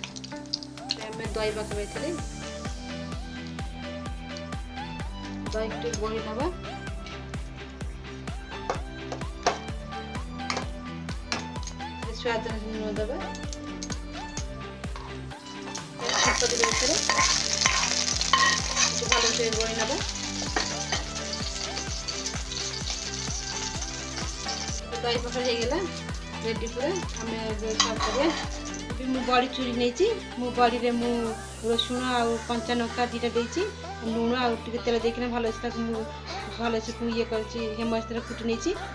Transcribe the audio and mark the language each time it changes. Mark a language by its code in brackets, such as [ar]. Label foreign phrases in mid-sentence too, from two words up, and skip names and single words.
[or] ଏବେ ହମ ଦହୀ ପକେ ଥରେ ଦହୀ ଟେ ଗୋଲୀ ନବା। ସ୍ୱାଦ ଅନୁସାର ଲୂଣ ଦବା। ଛୁଙ୍କ ଦେବେ ଏଥିରେ ଭଲସେ ଗୋଳେଇ ନେବା। ଦହି ପଖାଳ ହେଇଗଲା ରେଡି ପୁରା। ଆମେ ସର୍ଭ କରିବା। ମୁଁ ବଡ଼ି ଚୁରି ନେଇଛି। ମୁଁ ବଡ଼ିରେ ମୁଁ ରସୁଣ ଆଉ କଞ୍ଚା ଲଙ୍କା ଦୁଇଟା ଦେଇଛି, ଲୁଣ ଆଉ ଟିକେ ତେଲ ଦେଇକିନା ଭଲସେ ତାକୁ ମୁଁ ଭଲସେ ଇଏ କରିଛି, ହେମଦସ୍ତାରେ କୁଟି ନେଇଛି।